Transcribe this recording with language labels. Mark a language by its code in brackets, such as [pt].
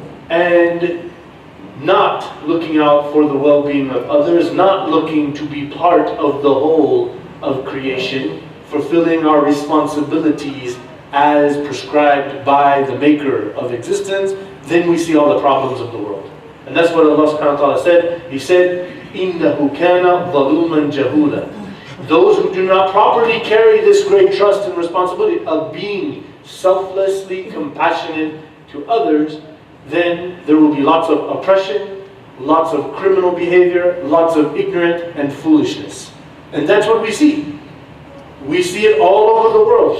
[en] and not looking out for the well-being of others, not looking to be part of the whole of creation, fulfilling our responsibilities as prescribed by the maker of existence, then we see all the problems of the world. And that's what Allah subhanahu wa ta'ala said. He said, [ar] إِنَّهُ كَانَ ظَلُومًا جَهُولًا. [en] Those who do not properly carry this great trust and responsibility of being selflessly compassionate to others, then there will be lots of oppression, lots of criminal behavior, lots of ignorant and foolishness. And that's what we see. We see it all over the world.